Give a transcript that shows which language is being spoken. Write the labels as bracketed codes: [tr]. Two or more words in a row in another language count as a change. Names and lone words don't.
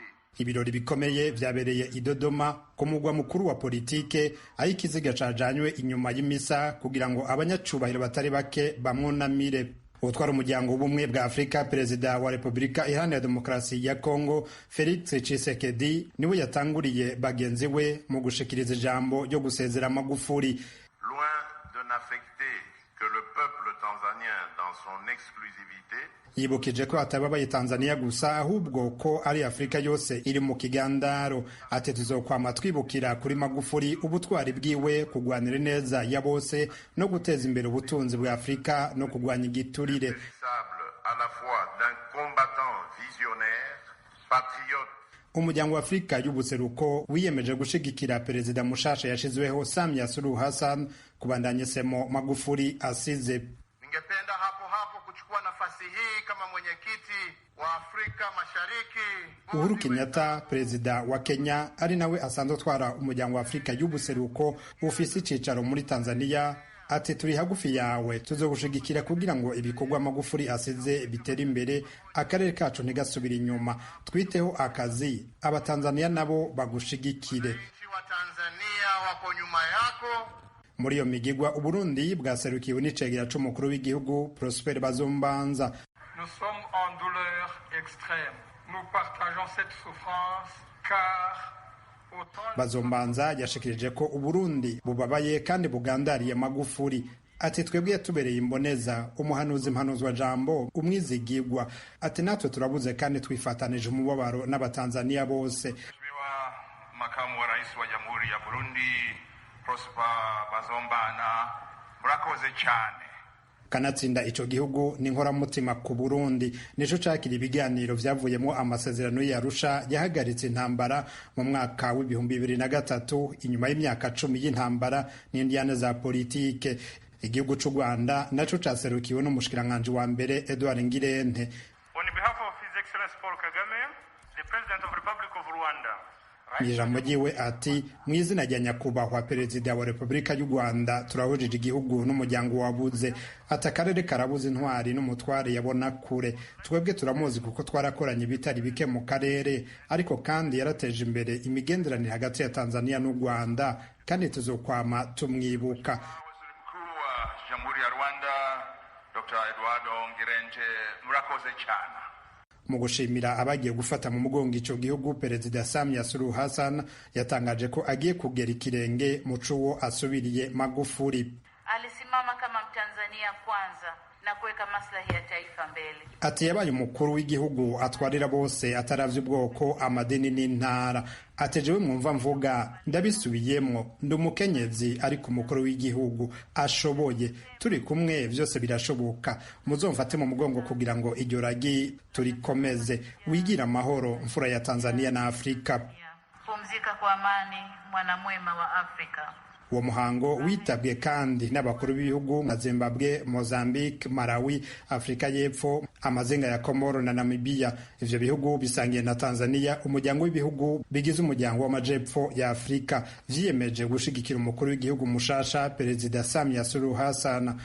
[rn] Ibirori bikomeye vyabereye i Dodoma ku mugwa mukuru wa politike, aho ikiziga cajanywe inyuma y'imisa kugira ngo abanyacubahiro batari bake bamwunamire. Utwara umuryango w'ubumwe bwa Afrika, perezida wa Repubulika Iharanira Demokarasi ya Kongo Felix Tshisekedi niwe yatanguriye bagenzi we mu gushikiriza ijambo ryo gusezera Magufuli. [fr] Loin de n'affecter que le peuple tanzanien dans son exclusivité, [rn] yibukije ko atababaye Tanzania gusa ahubwo ko ari Afrika yose iri mu kigandaro. Ati tuzokwama twibukira kuri Magufuli ubutwari bwiwe, kugwanira neza ya bose no guteza imbere ubutunzi bwa Afrika no kugwanya igiturire. [fr] à la fois d'un combattant visionnaire, patriote. [rn] Umuryango wa Afrika y'ubuseruko wiyemeje gushigikira perezida mushasha yashizweho Samia Suluhu Hassan kubandanya semo Magufuli asize. [sw] Ningependa hapo kuchukua nafasi hii kama mwenyekiti wa Afrika Mashariki. [rn] Uhuru Kenyatta, perezida wa Kenya, ari nawe asanzwe atwara umuryango wa Afrika y'ubuseruko ufise icicaro muri Tanzania, ati turi hagufi yawe, tuzogushigikira kugira ngo ibikorwa Magufuli asize bitera imbere, akarere kacu ntigasubira inyuma, twiteho akazi, abatanzania nabo bagushigikire. [sw] Wa Tanzania wako nyuma yako. [rn] Muri iyo migigwa Uburundi bwaserukiwe n'icegera c'umukuru w'igihugu Prosper Bazombanza. [fr] Nous sommes en douleur extrême. Nous partageons cette souffrance car [rn] Bazombanza yashikirije ko Uburundi bubabaye kandi bugandariye Magufuli. Ati twebwe yatubereye imboneza, umuhanuzi mpanuzwa jambo, umwizigirwa. Ati natwe turabuze kandi twifatanije umubabaro n'abatanzania bose. [sw] Mheshimiwa Makamu wa Rais wa Jamhuri ya Burundi Prosper Bazombana, [rn] murakoze cyane. Kanatsinda ico gihugu ni nkoramutima ku Burundi, nico cakira ibiganiro vyavuyemo amasezerano y'Arusha yahagaritse intambara mu mwaka w'2003 inyuma y'imyaka 10 y'intambara n'indiyane za politike. Igihugu c'u Rwanda naco caserukiwe n'umushikiranganje wa mbere Edouard Ngirente. [en] On behalf of His Excellency Paul Kagame, the President of the Republic of Rwanda. [rn] Ijambo ryiwe ati mu izina rya nyakubahwa perezida wa Repubulika y'u Rwanda turahujije igihugu n'umuryango wabuze, ati akarere karabuze intwari n'umutware yabona kure. Twebwe turamuzi kuko twarakoranye bitari bike mu karere, ariko kandi yarateje imbere imigenderanire hagati ya Tanzania n'u Rwanda, kandi tuzokwama tumwibuka. [sw] Mkuu wa Jamhuri ya Rwanda Dr. [rn] Eduardo Ngirente, murakoze cyane. Mu gushimira abagiye gufata mu mugongo ico gihugu, perezida Samia Suluhu Hassan yatangaje ko agiye kugera ikirenge mu cuwo asubiriye Magufuli. [sw] Alisimama kama Mtanzania kwanza na kuweka maslahi ya taifa mbele. [rn] Ati yabaye umukuru w'igihugu atwarira bose ataravye ubwoko, amadini n'intara. Atejewe mwumva mvuga ndabisubiyemwo, ndi umukenyezi ariko umukuru w'igihugu ashoboye, turi kumwe vyose birashoboka. Muzomfate mu mugongo kugira ngo iryo ragi turikomeze, wigira amahoro mfura ya Tanzania na Afrika. [sw] Pumzika kwa amani, mwanamwema wa Afrika. [rn] Uwo muhango witabwe kandi n'abakuru b'ibihugu nka Zimbabwe, Mozambique, Malawi, Afrika y'Epfo, amazinga ya Komoro na Namibia. Ivyo bihugu bisangiye na Tanzania umuryango w'ibihugu bigize umuryango w'amajepfo ya Afrika, vyiyemeje gushigikira umukuru w'igihugu mushasha perezida Samia Suluhu Hassan.